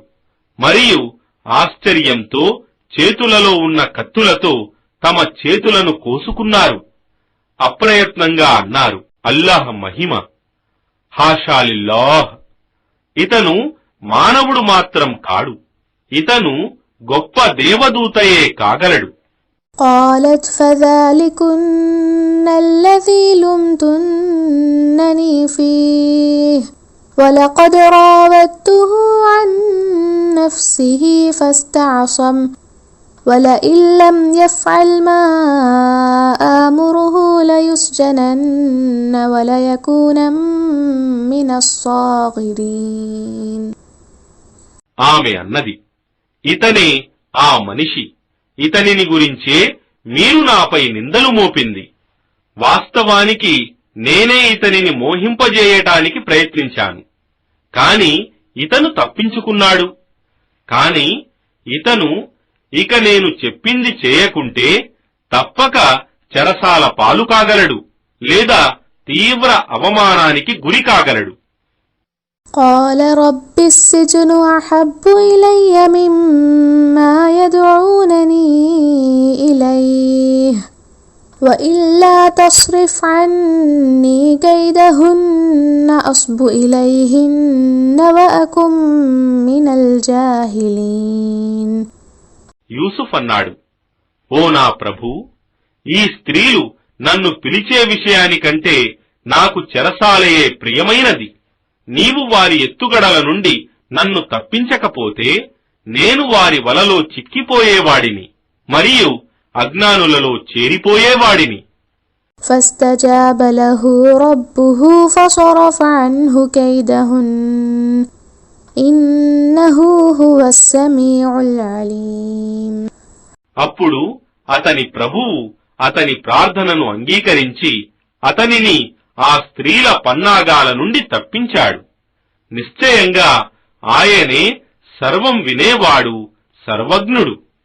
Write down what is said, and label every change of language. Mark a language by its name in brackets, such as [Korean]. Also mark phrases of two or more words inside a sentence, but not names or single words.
[Telugu] మరియు ఆశ్చర్యంతో చేతులలో ఉన్న కత్తులతో తమ చేతులను కోసుకున్నారు. అప్రయత్నంగా అన్నారు, అల్లాహ్ మహిమ, హాషాలిల్లాహ్, ఇతను మానవుడు మాత్రం కాడు, ఇతను గొప్ప దేవదూతయే కాగలడు. [Arabic] قالت فذلكن الذي لمتنني فيه ولقد راودته عن نفسه فاستعصم ولئن لم يفعل ما آمره ليسجنن وليكون من الصاغرين. [Telugu] ఆమె అన్నది, ఇతనే ఆ మనిషి, ఇతనిని గురించే మీరు నాపై నిందలు మోపింది. వాస్తవానికి నేనే ఇతనిని మోహింపజేయటానికి ప్రయత్నించాను, కాని ఇతను తప్పించుకున్నాడు. కాని ఇతను ఇక నేను చెప్పింది చేయకుంటే తప్పక చెరసాల పాలు కాగలడు, లేదా తీవ్ర అవమానానికి గురి కాగలడు. [Arabic] قال رب السجن أحب إلي مما يدعونني إليه وإلا تصرف عني كيدهن أصب إليهن وأكن من الجاهلين. [Telugu] యూసుఫ్ అన్నాడు, ఓ నా ప్రభూ, ఈ స్త్రీలు నన్ను పిలిచే విషయానికంటే నాకు చెరసాలయే ప్రియమైనది. నీవు వారి ఎత్తుగడల నుండి నన్ను తప్పించకపోతే నేను వారి వలలో చిక్కిపోయేవాడిని మరియు అజ్ఞానులలో చేరిపోయేవాడిని. [Arabic] فاستجاب له ربه فصرف عنه كيدهن إنه هو السميع العليم. [Telugu] అప్పుడు అతని ప్రభువు అతని ప్రార్థనను అంగీకరించి అతనిని ఆ స్త్రీల పన్నాగాల నుండి తప్పించాడు. నిశ్చయంగా ఆయనే సర్వం వినేవాడు, సర్వజ్ఞుడు.